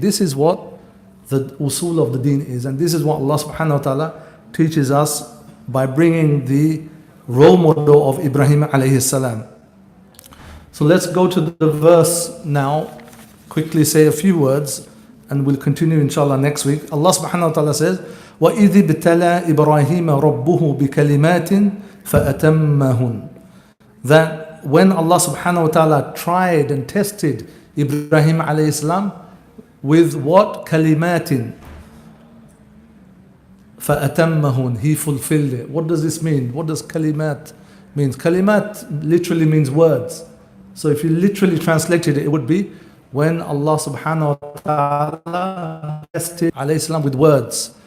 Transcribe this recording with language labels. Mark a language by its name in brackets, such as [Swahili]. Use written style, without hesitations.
[English] This is what the usul of the deen is. And this is what Allah subhanahu wa ta'ala teaches us by bringing the role model of Ibrahim alayhi salam. So let's go to the verse now, quickly say a few words, and we'll continue inshallah next week. Allah subhanahu wa ta'ala says, [Arabic] وَإِذِ ابْتَلَى إِبْرَاهِيمَ رَبُّهُ بِكَلِمَاتٍ فَأَتَمَّهُنْ. [English] That when Allah subhanahu wa ta'ala tried and tested Ibrahim alayhi salam with what? [Arabic] Kalimatin. فَأَتَمَّهُنْ. [English] He fulfilled it. What does this mean? What does kalimat mean? Kalimat literally means words. So if you literally translated it, it would be when Allah subhanahu wa ta'ala tested alayhi salam with words.